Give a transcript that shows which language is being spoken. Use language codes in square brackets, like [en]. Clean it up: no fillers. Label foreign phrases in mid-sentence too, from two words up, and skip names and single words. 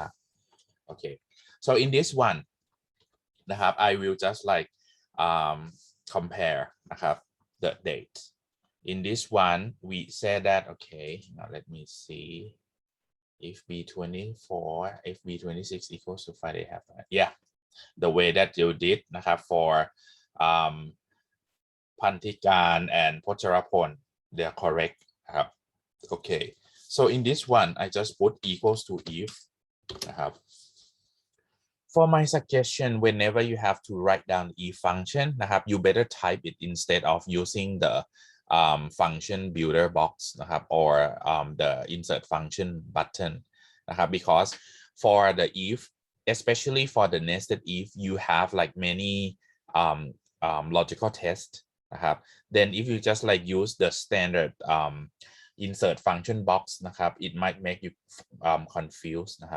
[en] Okay, so in this one นะครับ I will just like compare นะครับ the date. In this one we say that okay, now let me see if B24 if B26 equals to Friday have yeah, the way that you did นะครับ for Pantikan and Pocharapon, they are correct นะครับ okay, so in this one I just put equals to if นะครับ. For my suggestion, whenever you have to write down if function นะครับ you better type it instead of using the function builder box นะครับ or the insert function button นะครับ because for the if, especially for the nested if, you have like many logical tests นะครับ then if you just like use the standard insert function box นะครับ it might make you confused นะครับ.